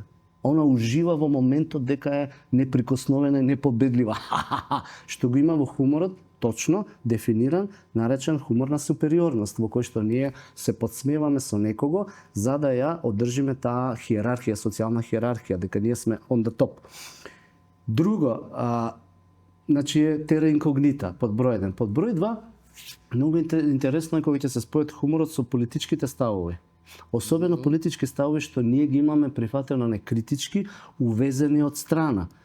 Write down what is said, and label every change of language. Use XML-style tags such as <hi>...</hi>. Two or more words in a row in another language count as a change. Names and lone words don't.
<mk>Она ужива во моментот дека е неприкосновена и непобедлива. Што го има во хуморот, точно дефиниран, наречен хумор на супериорност, во кој што ние се подсмеваме со некого за да ја одржиме таа хиерархија, социјална хиерархија, дека ние сме</mk> <en>on the top.</en> <mk>Друго, значи е тера инкогнита, под број 1. Под број 2, многу интересно е кога ќе се спојат хуморот со политичките ставови. Особено политички ставови што ние ги имаме прифатено некритички, увезени од страна.</mk>